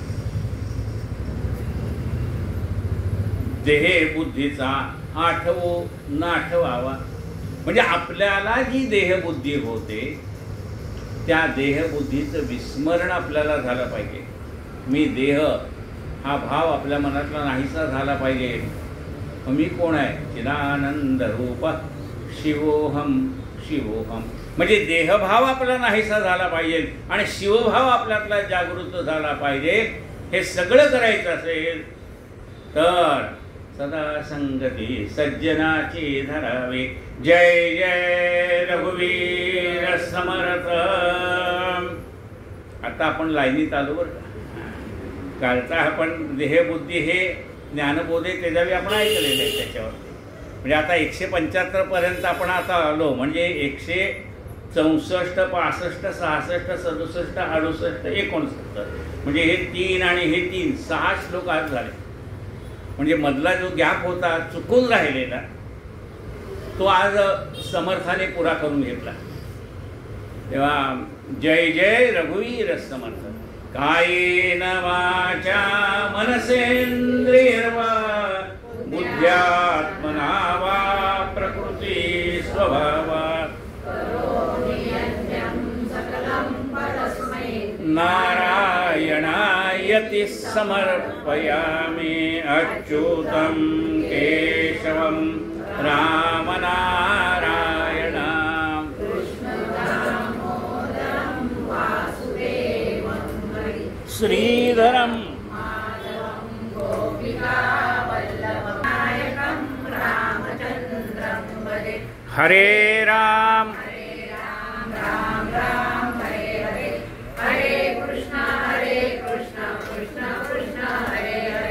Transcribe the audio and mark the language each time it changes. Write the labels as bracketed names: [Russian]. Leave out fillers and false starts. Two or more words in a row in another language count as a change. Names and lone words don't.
[Marathi] देहे बुद्धीचा आठवो न आठवावा. म्हणजे आपल्याला जी देहबुद्धी होते त्या देहबुद्धीचं विस्मरण आपल्याला झालं पाहिजे. मी देह हा भाव आपल्या मनातला नाहीसा झाला पाहिजे. मी कोण आहे? [Sanskrit] चिदानंद रूप शिवोहम शिवोहम. [Marathi] म्हणजे देहभाव आपला नाहीसा झाला पाहिजे आणि शिवभाव आपल्यातला जागृत झाला पाहिजे. हे सगळं करायचं असेल तर सदा संगती सज्जनाची धरावी. जय जय रघुवीर समर्थ. आता आपण लाईनीत आलो बरं का. कालचा आपण देहबुद्धी हे ज्ञानबोधे त्याच्यावेळी आपण ऐकलेलं आहे त्याच्यावरती. म्हणजे आता 175 पर्यंत आपण आता आलो. म्हणजे 164, 65, 66, 67, 68, 69 म्हणजे हे 3 आणि हे 3 6 श्लोक आज झाले. म्हणजे मधला जो गॅप होता चुकून राहिलेला तो आज समर्थाने पुरा करून घेतला. तेव्हा जय जय रघुवीर समर्थ. [Sanskrit] कायेन वाचा मनसेंद्रियर्वा बुद्ध्यात्मना वा प्रकृती स्वभावात् नारायणायति समर्पयामि. अच्युतं केशवं रामनारायणं श्रीधरं हरे राम राम राम हरे हरे हरे कृष्णा कृष्णा कृष्णा हरे हरे